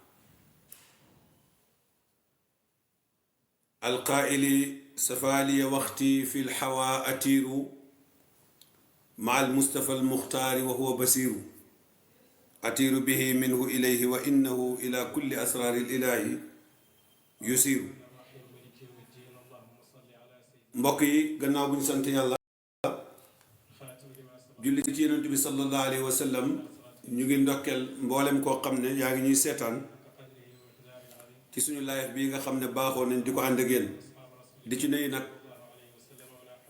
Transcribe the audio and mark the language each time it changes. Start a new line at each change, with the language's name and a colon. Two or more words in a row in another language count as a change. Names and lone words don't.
Arabic: القائل سفالي وقتي في الحوا أتير مع المصطفى المختار وهو بصير أتير به منه إليه وإنه إلى كل أسرار الإله يسير
Wolof: mbokk yi gannaaw bu ñu sant yàlla julli ci yonent bi
Arabic: صلى الله عليه وسلم
Wolof: ñu ngi ndokkeel mboolem koo xam ne yaa ngi ñuy seetaan ci suñu live bi nga xam ne baaxoo nañ di ko ànd ak yéen di ci nuyu nag ñi